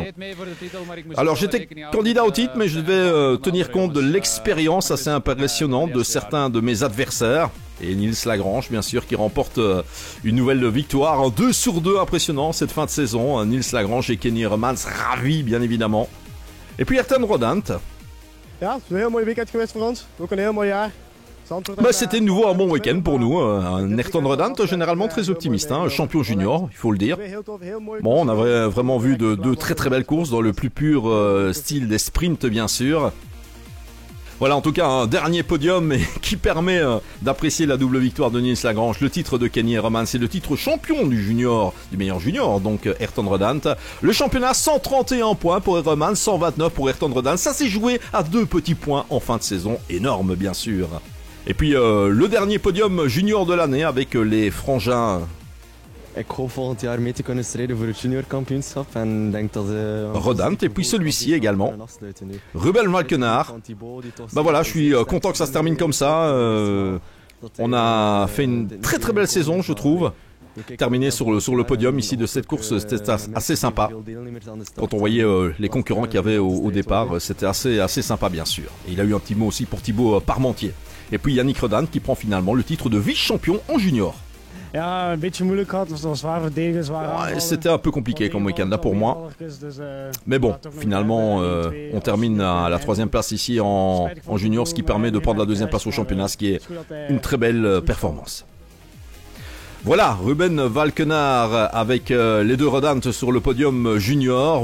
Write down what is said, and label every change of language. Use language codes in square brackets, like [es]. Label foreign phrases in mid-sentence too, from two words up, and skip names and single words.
[fr] Alors j'étais candidat au titre, mais je devais tenir compte de l'expérience assez impressionnante de certains de mes adversaires. Et Nils Lagrange, bien sûr, qui remporte une nouvelle victoire, en 2 sur 2 impressionnant cette fin de saison. Nils Lagrange et Kenny Romans, ravis bien évidemment. Et puis Ayrton Redant. [nl] Ja, het is een heel mooi weekend geweest voor ons. Ook een heel mooi jaar. [fr] C'était de nouveau un bon week-end pour nous. Un Ayrton Redant généralement très optimiste, hein, champion junior, il faut le dire. Bon, on avait vraiment vu de très très belles courses dans le plus pur style des sprints, bien sûr. Voilà, en tout cas, un dernier podium qui permet d'apprécier la double victoire de Nils Lagrange, le titre de Kenny Romans, c'est le titre champion du junior, du meilleur junior, donc Ayrton Redant. Le championnat, 131 points pour Romans, 129 pour Ayrton Redant. Ça s'est joué à 2 petits points en fin de saison, énorme bien sûr. Et puis le dernier podium junior de l'année avec les frangins... [nl] Ik hoop volgend jaar mee te kunnen strijden voor het juniorkampioenschap en denk dat [fr] Redant et puis celui-ci également. Ruben Valkenhaar. Voilà, je suis content que ça se termine comme ça. On a fait une très très belle saison, je trouve. terminer sur le podium ici de cette course. C'était assez sympa. Quand on voyait les concurrents qu'il y avait au départ, c'était assez sympa bien sûr. Et il a eu un petit mot aussi pour Thibaut Parmentier. Et puis Yannick Redan qui prend finalement le titre de vice-champion en junior. [nl] Ja, een beetje moeilijk gehad. Het was zwaar verdedigen, zwaar aanvallen. [fr] C'était un peu compliqué comme week-end là pour moi. Mais bon, finalement, on termine à la 3e place ici en junior, ce qui permet de prendre la 2e place au championnat, ce qui est une très belle performance. Voilà, Ruben Valkenard avec les deux Rodant sur le podium junior.